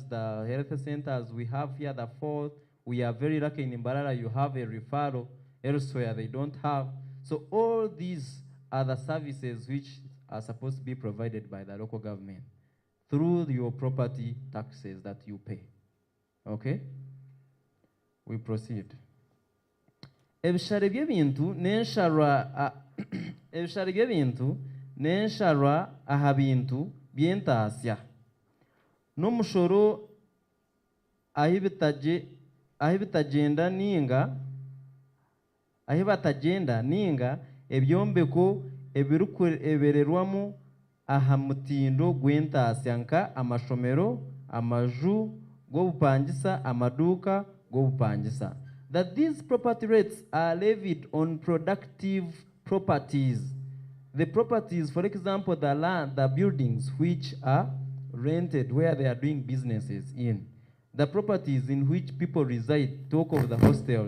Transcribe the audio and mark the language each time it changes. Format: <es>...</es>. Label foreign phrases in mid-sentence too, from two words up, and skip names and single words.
<en>The health centers we have here, the fourth, we are very lucky in Mbarara, you have a referral. Elsewhere, they don't have. So all these are the services which are supposed to be provided by the local government through your property taxes that you pay. Okay? We proceed.</en> <nyn>Ebishare by'ebintu n'ensharwa ebishare by'ebintu n'ensharwa aha bintu by'entaasya n'omushoro ahi bitagenda ninga ebyombeko ebirikurebererwamu aha mutindo gw'entaasya nka amashomero, amaju g'obupangisa, amaduuka g'obupangisa.</nyn> <en>That these property rates are levied on productive properties. The properties, for example, the land, the buildings which are rented where they are doing businesses in. The properties in which people reside, talk of the hostels.</en>